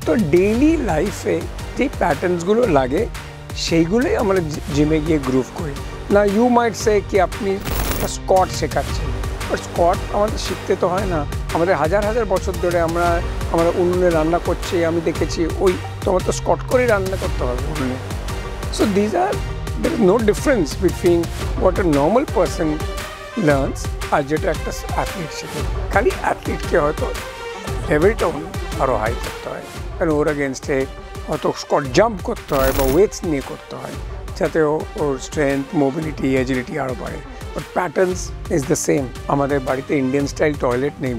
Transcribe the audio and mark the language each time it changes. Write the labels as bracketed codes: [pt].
[bn] তো ডেইলি লাইফে যেই প্যাটার্নসগুলো লাগে সেইগুলোই আমরা জিমে গিয়ে গ্রুভ করি। না, [en] you might say [bn] কি আপনি স্কট শেখাচ্ছেন, বাট স্কট আমাদের শিখতে তো হয় না। আমাদের হাজার হাজার বছর ধরে আমরা উনুনে রান্না করছি, আমি দেখেছি। তোমার তো স্কট করেই রান্না করতে হবে উনুনে। [en] so there is no difference between what a normal person learns [bn] আর যেটা একটা অ্যাথলিট শেখে। খালি অ্যাথলিটকে হয়তো লেভেলটা আরও হাই করতে হয়, কারণ ওর এগেনস্টে হয়তো স্কট জাম্প করতে হয় বা ওয়েটস নিয়ে করতে হয়, যাতে ওর স্ট্রেংথ, মোবিলিটি, এজিলিটি আরও বাড়ে। [en] But patterns is the same. [bn] আমাদের বাড়িতে ইন্ডিয়ান স্টাইল টয়লেট নেই।